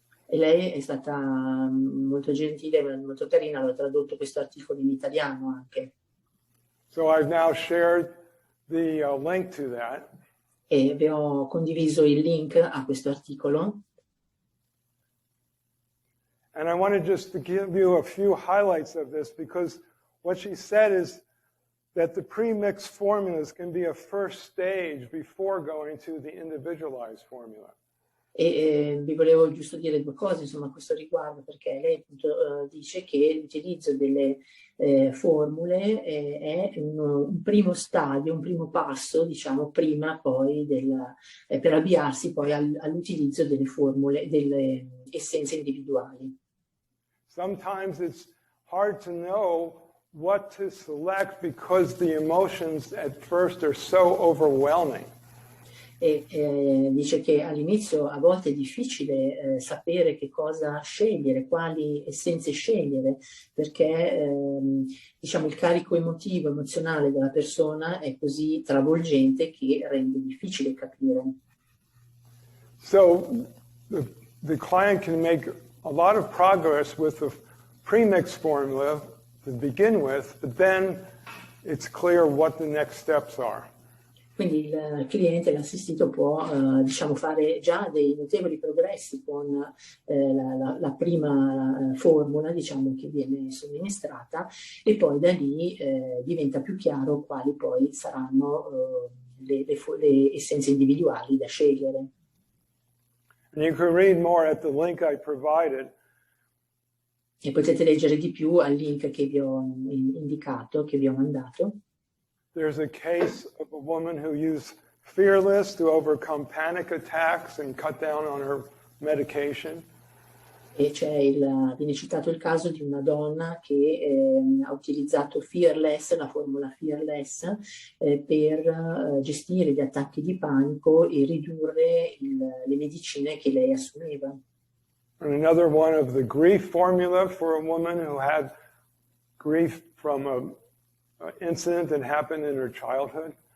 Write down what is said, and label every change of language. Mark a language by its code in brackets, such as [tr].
[it] E lei è stata molto gentile, molto carina, l'ho tradotto questo articolo in italiano anche. [en] So I've now shared the link to that. [it] E vi ho condiviso il link a questo articolo. [en] And I wanted just to give you a few highlights of this, because what she said is that the pre-mixed formulas can be a first stage before going to the individualized formula. [it] Vi volevo giusto dire due cose, insomma, a questo riguardo, perché lei appunto dice che l'utilizzo delle formule è un primo stadio, un primo passo, diciamo, prima poi per avviarsi poi all'utilizzo delle formule, delle essenze individuali. [en] Sometimes it's hard to know what to select because the emotions at first are so overwhelming. [it] E dice che all'inizio a volte è difficile sapere che cosa scegliere, quali essenze scegliere, perché diciamo il carico emotivo, emozionale della persona è così travolgente che rende difficile capire. [en] So the client can make a lot of progress with the premix formula to begin with, but then it's clear what the next steps are. [it] Quindi il cliente, l'assistito può diciamo, fare già dei notevoli progressi con la prima formula, diciamo, che viene somministrata, e poi da lì diventa più chiaro quali poi saranno le essenze individuali da scegliere. [en] And you can read more at the link I provided. [it] E potete leggere di più al link che vi ho indicato, che vi ho mandato. [en] There's a case of a woman who used Fearless to overcome panic attacks and cut down on her medication. [it] E viene citato il caso di una donna che ha utilizzato Fearless, la formula Fearless, per gestire gli attacchi di panico e ridurre le medicine che lei assumeva. [en] And another one of the grief formula for a woman who had grief from an incident that happened in her childhood.